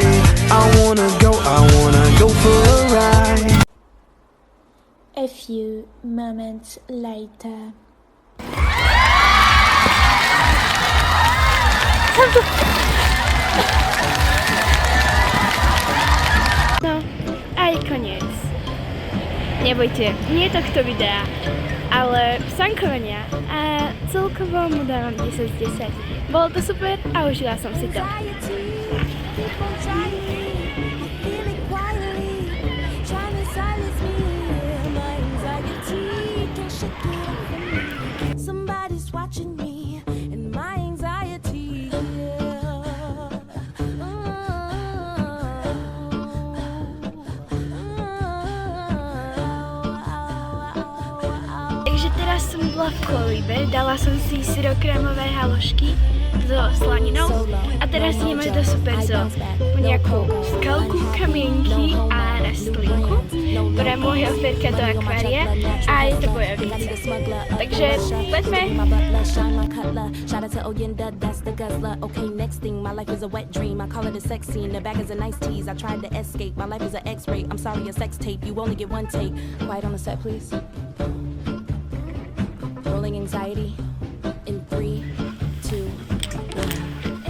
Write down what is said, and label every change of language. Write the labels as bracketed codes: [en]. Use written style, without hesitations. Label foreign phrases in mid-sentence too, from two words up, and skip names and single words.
[en] I wanna go for a ride. A few moments later. [sk] No, aj koniec. Nebojte, nie tohto videa, ale sankovania a celkovo mu dávam 10 z 10. Bolo to super a užila som si to. [en] Somebody's watching me and my anxiety. [sk] Takže teraz som bola v kolíbe, dala som si syrokrémové halušky so slaninou a teraz ideme do Superzo po nejakú skalku, kamienky a rastlinku. Pre môjho zverka do akvária a je to bojovnica. Takže poďme. [en] Shout out to Oyenda, that's the guzzler. Okay, next thing, my life is a wet dream. I call it a sex scene. The bag is a nice tease. I tried to escape. My life is an X-ray. I'm sorry, a sex tape. You only get one take. Quiet on the set, please. Rolling anxiety in 3, 2, 1.